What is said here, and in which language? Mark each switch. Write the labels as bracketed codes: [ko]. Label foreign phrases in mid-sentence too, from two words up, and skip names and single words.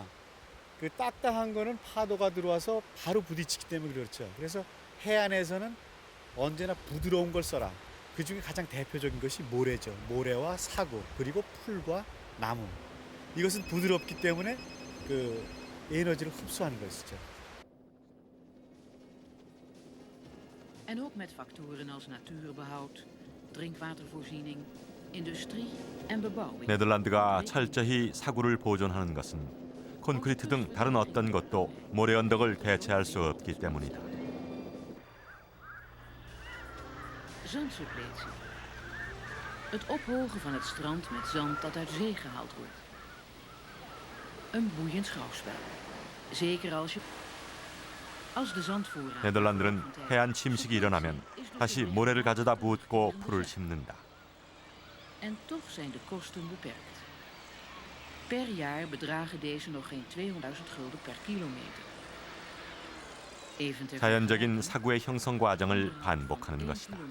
[ko] 그 딱딱한 거는 파도가 들어와서 바로 부딪히기 때문에 그렇죠. 그래서 해안에서는 언제나 부드러운 걸 써라. 그 중에 가장 대표적인 것이 모래죠. 모래와 사고 그리고 풀과 나무. 이것은 부드럽기 때문에 그 에너지를 흡수하는 것이죠. [nl] En ook met factoren als natuurbehoud, drinkwatervoorziening, industrie en bebouwing. [ko] 네덜란드가 철저히 사구를 보존하는 것은 콘크리트 등 다른 어떤 것도 모래 언덕을 대체할 수 없기 때문이다. [nl] Zandsuppletie. Het ophogen van het strand met zand dat uit zee gehaald wordt. Een boeiend schouwspel. Zeker als de zandvoorraad. [ko] 네덜란드는 해안 침식이 일어나면 다시 모래를 가져다 붓고 풀을 심는다. [nl] En toch zijn de kosten beperkt. Per jaar bedragen deze nog geen 200.000 gulden per kilometer. [ko] 자연적인 사구의 형성 과정을 반복하는 것이다.